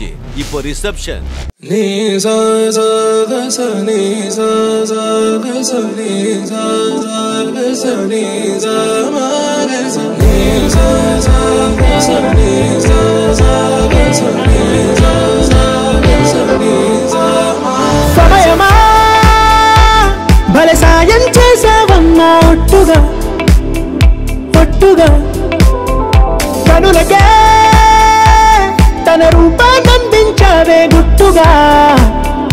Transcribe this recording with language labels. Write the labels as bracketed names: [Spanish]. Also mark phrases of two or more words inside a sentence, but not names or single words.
[Tamil] இப்போ ரிசப்ஷன். நீ சா சா க ச நீ சா சா க ச நீ சா சா க ச நீ சா மா க ச நீ சா சா க ச நீ சா சா க స நீ సా సా క స நீ సా మా. [Telugu] సమయమా భలే సాయం చేసావమ్మా, ఒట్టుగా ఒట్టుగా కనులకే తన రూపాన్నందించావే గుట్టుగా.